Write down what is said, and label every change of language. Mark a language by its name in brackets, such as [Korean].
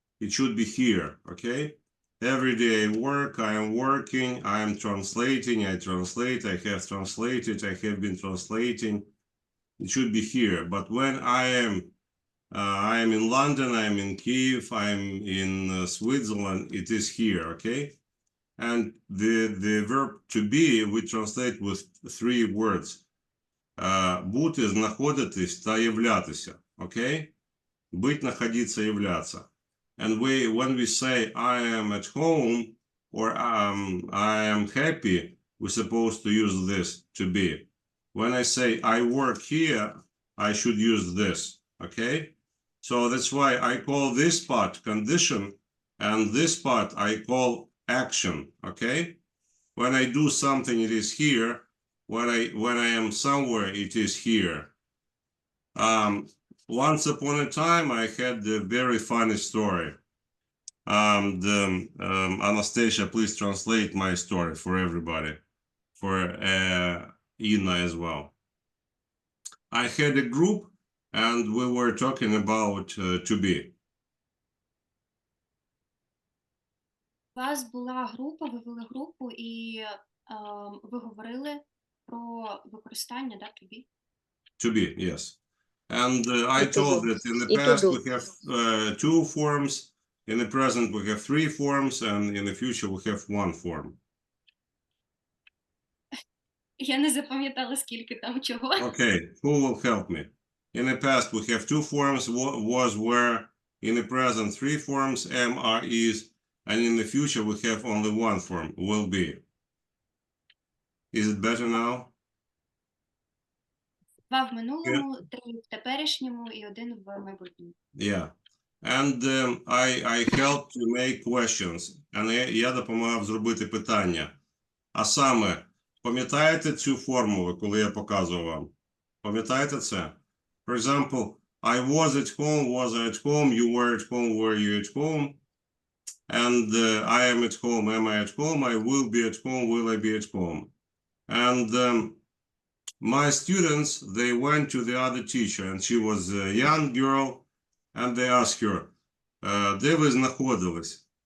[English] It should be here, okay? Every day I work, I am working, I am translating, I translate, I have translated, I have been translating. It should be here. But when I am in London, I'm in Kiev, I'm in Switzerland, it is here, okay? And the verb to be, we translate with 3 words. [Ukrainian] Бути, знаходитись та являтися, okay? [Russian] Быть, находиться, являться. [English] And when we say I am at home or I am happy, we're supposed to use this to be. When I say I work here, I should use this, okay? So that's why I call this part condition and this part I call action, okay? When I do something, it is here. When I am somewhere, it is here. Once upon a time, I had a very funny story. Anastasia, please translate my story for everybody, for Ina as well. I had a group and we were talking about to be. [Ukrainian] У вас була група, ви вели групу і ви говорили про використання, да, to be? [English] To be, yes. And I told that in the [Russian] И to [English] past do. we have 2 forms, in the present we have 3 forms, and in the future we have 1 form. [Ukrainian] Я не запам'ятала, скільки там чого. [English] Okay, who will help me? In the past we have 2 forms, was, were. In the present 3 forms, am, are, is. And in the future we have only 1 form, will be. Is it better now? [Ukrainian] 2 в минулому, 3 в теперішньому і 1 в майбутньому. [English] Yeah. And I helped to make questions. And [Ukrainian] я допомагав зробити питання. А саме, пам'ятаєте цю формулу, коли я показував вам? Пам'ятаєте це? [English] For example, I was at home, was I at home, you were at home, were you at home? And I am at home, am I at home? I will be at home, will I be at home? And my students, they went to the other teacher, and she was a young girl, and they asked her, [Ukrainian] де ви знаходились?